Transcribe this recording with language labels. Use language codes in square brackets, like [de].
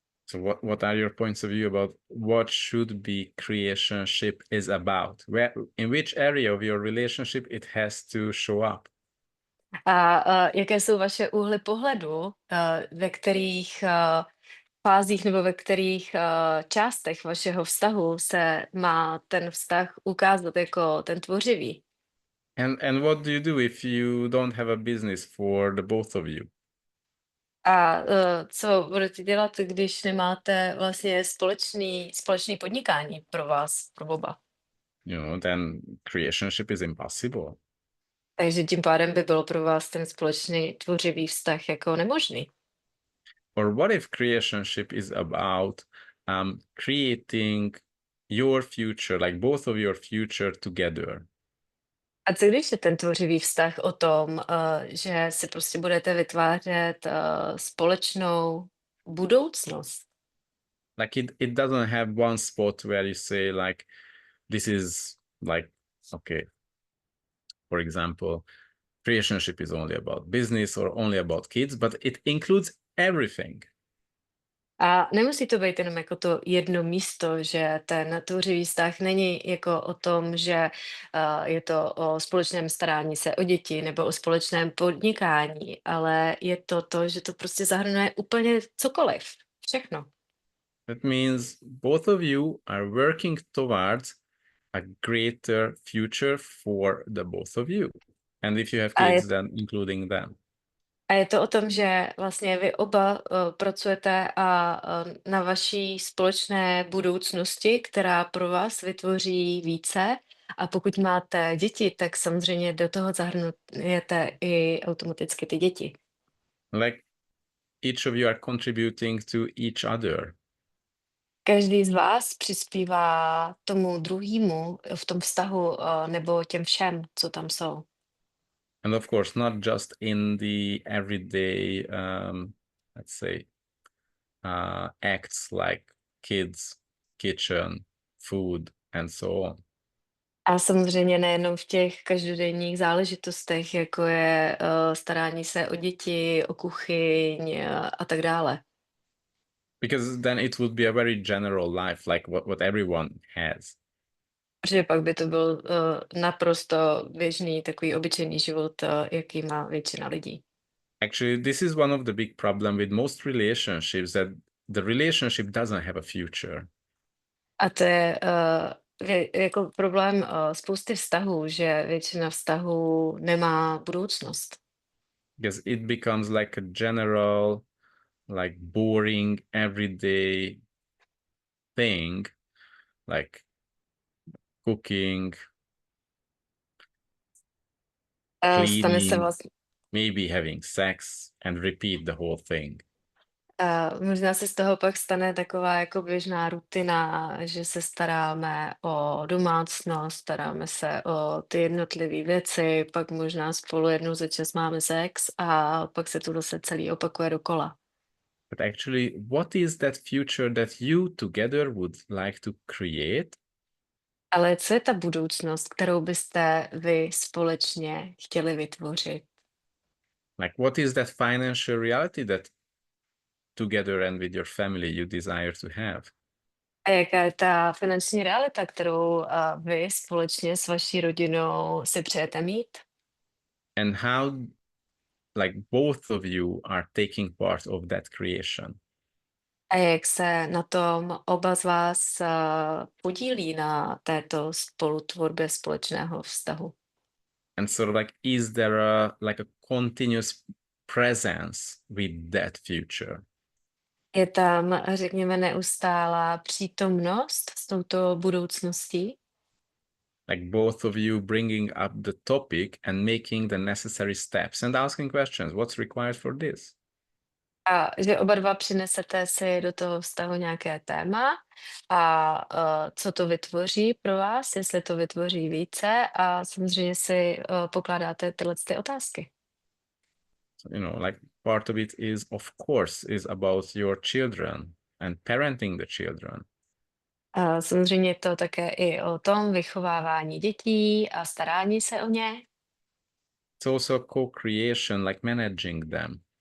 [en] So what are your points of view about what should be creationship is about? In which area of your relationship it has to show up? [cs] Jaké jsou vaše úhly pohledu, ve kterých fázích nebo ve kterých částech vašeho vztahu se má ten vztah ukázat jako ten tvořivý? [en] And what do you do if you don't have a business for the both of you? [cs] Co budete dělat, když nemáte vlastně společný podnikání pro vás, pro oba? [en] Then creationship is impossible. [cs] Takže tím pádem by bylo pro vás ten společný tvořivý vztah jako nemožný. [en] Or what if creationship is about creating your future, like both of your future together? [cs] A co když je ten tvořivý vztah o tom, že si prostě budete vytvářet společnou budoucnost? [en] Like it doesn't have one spot where you say like, this is like, okay, for example, relationship is only about business or only about kids, but it includes everything. [cs] A nemusí to být jenom jako to jedno místo, že ten tvořivý vztah není jako o tom, že je to o společném starání se o děti nebo o společném podnikání, ale je to to, že to prostě zahrnuje úplně cokoliv, všechno. [en] That means both of you are working towards a greater future for the both of you. And if you have [cs] A je, [en] kids, then including them. [cs] a je to o tom, že vlastně vy oba pracujete na vaší společné budoucnosti, která pro vás vytvoří více. A pokud máte děti, tak samozřejmě do toho zahrnujete i automaticky ty děti. [en] Like each of you are contributing to each other. [cs] Každý z vás přispívá tomu druhému v tom vztahu nebo těm všem, co tam jsou. [en] And of course, not just in the everyday, let's say, acts like kids, kitchen, food, and so on. [cs] A samozřejmě nejenom v těch každodenních záležitostech, jako je starání se o děti, o kuchyň a tak dále. [en] Because then it would be a very general life, like what everyone has. [cs] Protože pak by to byl naprosto běžný, takový obyčejný život, jaký má většina lidí. [en] Actually, this is one of the big problem with most relationships, that the relationship doesn't have a future. [cs] A to je jako problém spousty vztahů, že většina vztahů nemá budoucnost. [en] Because it becomes like a general, like boring, everyday thing, like cooking, [cs] Stane se [en] cleaning, [cs] vlastně, [en] maybe having sex, and repeat the whole thing. [cs] možná se z toho pak stane taková jako běžná rutina, že se staráme o domácnost, staráme se o ty jednotlivé věci, pak možná spolu jednou za čas máme sex a pak se to zase celý opakuje dokola. [en] But actually, what is that future that you together would like to create? [cs] Ale co je ta budoucnost, kterou byste vy společně chtěli vytvořit? [en] Like, what is that financial reality that together and with your family you desire to have? [cs] A jaká je ta finanční realita, kterou vy společně s vaší rodinou si přejete mít? [en] And how, like, both of you are taking part of that creation? [cs] A jak se na tom oba z vás podílí na této spolutvorbě společného vztahu? [en] And sort of like, is there like a continuous presence with that future? [cs] Je tam, řekněme, neustálá přítomnost s touto budoucností? [en] Like both of you bringing up the topic and making the necessary steps and asking questions, what's required for this? [cs] A že oba dva přinesete si do toho vztahu nějaké téma a co to vytvoří pro vás, jestli to vytvoří více a samozřejmě si pokládáte tyhle ty otázky. [en] So, like part of it is, of course, is about your children and parenting the children. [cs] A samozřejmě je to také i o tom vychovávání dětí a starání se o ně. [en] It's also co-creation, like managing them.